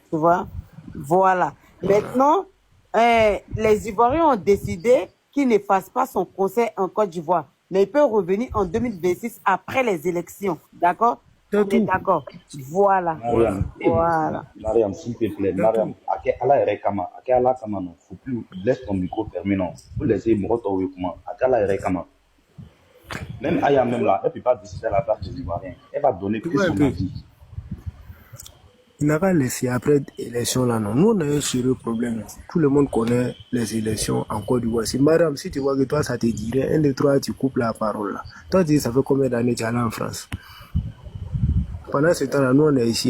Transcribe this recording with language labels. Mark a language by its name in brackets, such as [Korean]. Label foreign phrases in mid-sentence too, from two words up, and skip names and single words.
[French] Tu vois? Voilà. Maintenant, les Ivoiriens ont décidé qu'il ne fasse pas son concert en Côte d'Ivoire. Mais il peut revenir en 2026 après les élections. D'accord? C'est On est tout. d'accord. Voilà. Mariam, Voilà. Mariam, s'il te plaît, Mariam, Ake ala ere kama, Ake ala kama non, faut plus, laisse ton micro fermé non, faut laisser Moroto ou comment, Ake ala ere kama. Même Aya même là, elle peut pas décider à la place des Ivoiriens, elle va donner que son avis. Il n'a qu'à laisser après l'élection là, non. Nous, on a un sérieux problème. Tout le monde connaît les élections en Côte d'Ivoire. Si madame, si tu vois que toi, ça te dirait, un, deux, trois, tu coupes la parole là. Toi, tu dis, ça fait combien d'années que tu es allé en France? Pendant ce temps-là, nous, on est ici.